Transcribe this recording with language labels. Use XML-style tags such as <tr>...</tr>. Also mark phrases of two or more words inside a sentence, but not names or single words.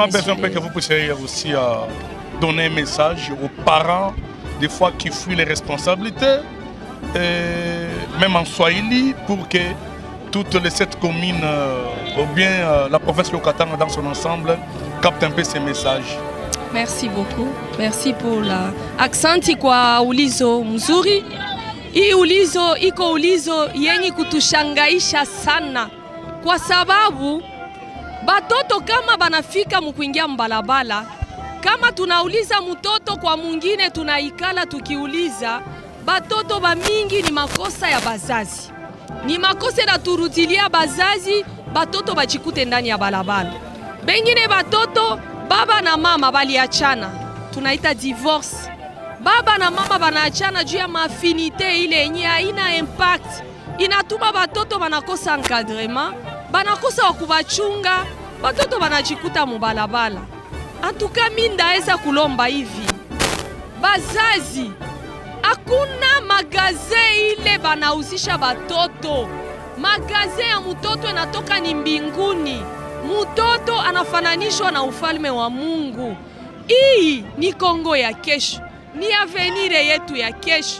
<fr>On a besoin que vous puissiez aussi donner un message aux parents, des fois qui fuient les responsabilités, même en Swahili, pour que toutes les 7 communes, ou bien la province Yokatanga dans son ensemble, captent un peu ces messages. Merci beaucoup. Merci pour la</fr> <sw>aksanti kwa ulizo mzuri. Hii ulizo iko ulizo yenye kutushangaisha sana, kwa sababu batoto kama banafika mkuingia mbalabala, kama tunauliza mtoto kwa mwingine, tunaikala tukiuliza batoto ba mingi, ni makosa ya bazazi, ni makosa na turudilia bazazi, batoto bajikute ndani ya balabala. Bengine batoto baba na mama baliachana, tunaita divorce. Baba na mama banaachana juu ya maafinite ile yenye haina impact, inatuma batoto banakosa encadrement, banakosa wakubachunga, batoto banajikuta mubalabala. Antuka minda eza kulomba hivi, bazazi, hakuna magaze ile banauzisha batoto. Magaze ya mtoto inatoka ni mbinguni. Mtoto anafananishwa na ufalme wa Mungu. Hii ni Kongo ya kesho, ni avenir yetu ya kesho.</sw>